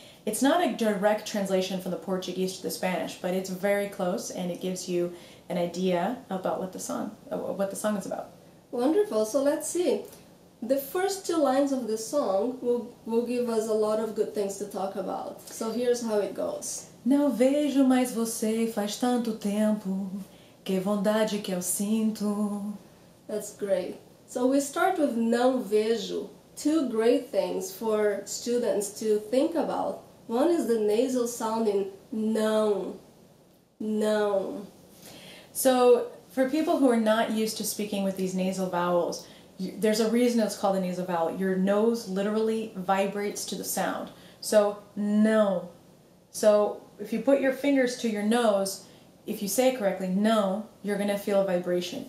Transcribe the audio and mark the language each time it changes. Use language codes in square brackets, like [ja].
[en] It's not a direct translation from the Portuguese to the Spanish, but it's very close, and it gives you an idea about what the song is about. Wonderful, so let's see. The first 2 lines of the song will give us a lot of good things to talk about. So here's how it goes. [pt] Não vejo mais você faz tanto tempo, que vontade que eu sinto. [en] That's great. So we start with não vejo. 2 great things for students to think about. One is the nasal sound in não. [pt] Não. [en] So for people who are not used to speaking with these nasal vowels, there's a reason it's called a nasal vowel. Your nose literally vibrates to the sound. So, no. So, if you put your fingers to your nose, if you say it correctly, no, you're going to feel a vibration.